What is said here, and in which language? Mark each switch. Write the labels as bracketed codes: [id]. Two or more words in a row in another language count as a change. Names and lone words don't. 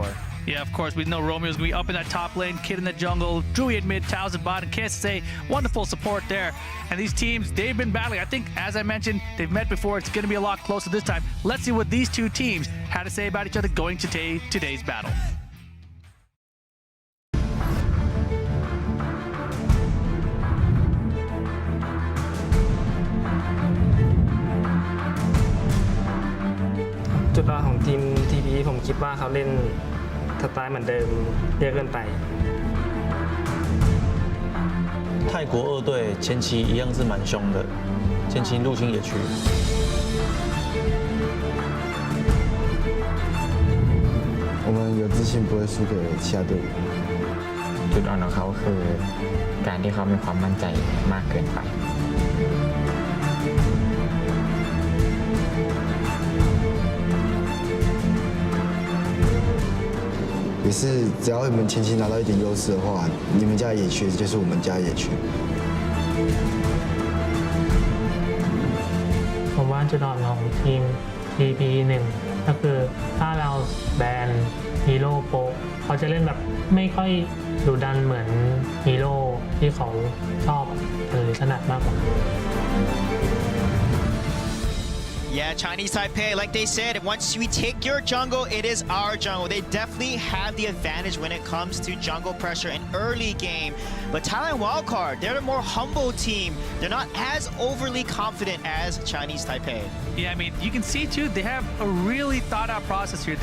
[en] Yeah, of course, we know Romeo's going to be up in that top lane, Kid in the jungle, Drewy in mid, Towers in bot, and KSA, wonderful support there. And these teams, they've been battling. I think, as I mentioned, they've met before. It's going to be a lot closer this time. Let's see what these 2 teams had to say about each other going to today's battle. [th] จุดอ่อนของทีม TP ผมคิดว่าเขาเล่นสไตล์เหมือนเดิมเยอะเกินไป [zh] 泰国2队前期一样是蛮凶的，前期入侵野区。我们有自信不会输给其他队伍。 [th] จุดอ่อนของเขาคือการที่เขามีความมั่นใจมากเกินไป [zh] 也是只要你们前期拿到一点优势的话，你们家的野区就是我们家的野区。 [th] ผมว่าจุดอ่อนของทีม TP 1ก็คือถ้าเราแบนฮีโร่โป๊ะเขาจะเล่นแบบไม่ค่อยดุดันเหมือนฮีโร่ที่เขาชอบหรือถนัดมากกว่า [en] Yeah, Chinese Taipei, like they said, once we take your jungle, it is our jungle. They definitely have the advantage when it comes to jungle pressure and early game. But Thailand Wildcard, they're a more humble team. They're not as overly confident as Chinese Taipei. Yeah, I mean, you can see too, they have a really thought out process here.